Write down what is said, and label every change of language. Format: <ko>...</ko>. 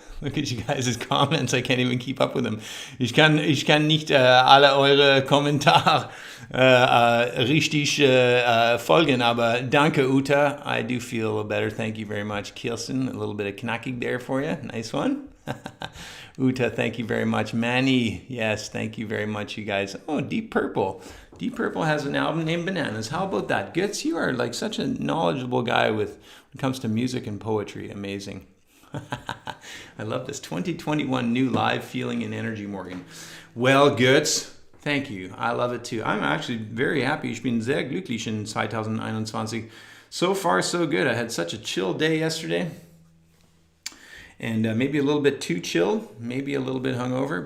<en>Look at you guys' comments. I can't even keep up with them.</en> <de>Ich kann nicht alle eure Kommentare richtig folgen, aber danke, Uta.</de> <en>I do feel better. Thank you very much. Kirsten, a little bit of knackig there for you. Nice one. Uta, thank you very much. Manny, yes, thank you very much, you guys. Oh, Deep Purple. Deep Purple has an album named Bananas. How about that? Götz, you are like such a knowledgeable guy when it comes to music and poetry. Amazing. I love this 2021 new live feeling and energy, Morgan. Well, Götz, thank you. I love it too. I'm actually very happy.</en> <de>Ich bin sehr glücklich in 2021.</de> <en>So far, so good. I had such a chill day yesterday. And maybe a little bit too chill, maybe a little bit hungover.</en>